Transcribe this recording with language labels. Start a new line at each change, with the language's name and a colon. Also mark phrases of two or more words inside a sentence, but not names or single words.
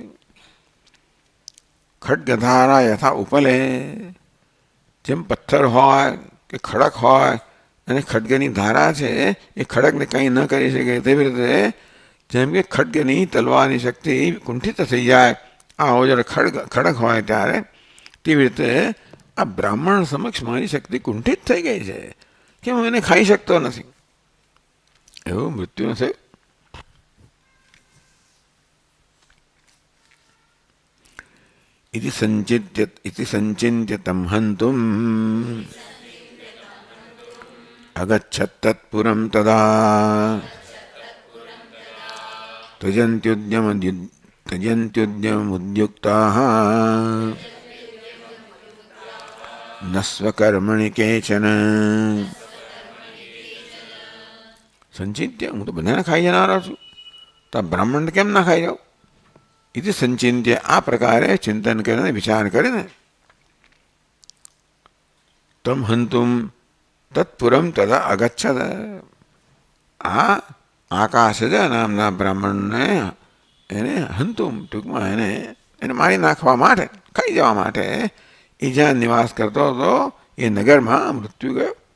Sanskrit: खड्गधारा यथा उपले,
Gujarati: જેમ પથ્થર હોય કે ખડક હોય અને ખડગની ધારા છે એ ખડકને કંઈ ન કરી શકે, તેવી રીતે જેમ કે ખડગની તલવારની શક્તિ કુંઠિત થઈ જાય આવો જ્યારે ખડક હોય ત્યારે, તેવી રીતે આ બ્રાહ્મણ સમક્ષ મારી શક્તિ કુંઠિત થઈ ગઈ છે કે હું એને ખાઈ શકતો નથી. એવું મૃત્યુ થયું.
Sanskrit: इति संचिन्त्य तं हन्तुम् अगच्छत् तत्पुरं तदा त्यजन्त्युद्यममुद्युक्ताः न स्वकर्मणि केचन.
Gujarati: સંચિત્ય, હું તો બધાને ખાઈ જનારો છું, તો બ્રાહ્મણ કેમ ના ખાઈ જાઓ?
Sanskrit: इति संचिन्त्य,
Gujarati: આ પ્રકારે ચિંતન કરીને વિચાર કરીને
Sanskrit: तं हन्तुं तत्पुरं तदा अगच्छत्,
Gujarati: આ આકાશજ નામના બ્રાહ્મણને એને હંતુમ ટૂંકમાં એને મારી નાખવા માટે, ખાઈ જવા માટે એ જ્યાં નિવાસ કરતો હતો એ નગરમાં મૃત્યુ ગયો.